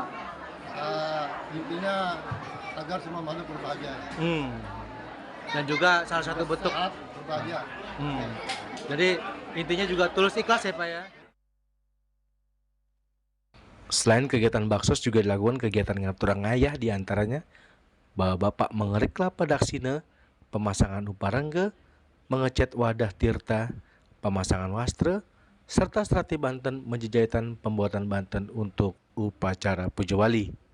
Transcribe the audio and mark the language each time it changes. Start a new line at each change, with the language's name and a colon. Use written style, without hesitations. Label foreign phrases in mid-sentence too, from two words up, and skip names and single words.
Indonesian: Intinya agar semua makhluk berbahagia. Dan juga salah satu bentuk berbahagia. Jadi intinya juga tulus ikhlas ya Pak ya. Selain kegiatan baksos juga dilakukan kegiatan ngatur ngayah diantaranya bapak mengerik kelapa daksina, pemasangan uparengge, mengecat wadah tirta, pemasangan wastra, serta serati Banten menjejahitan pembuatan Banten untuk upacara Pujawali.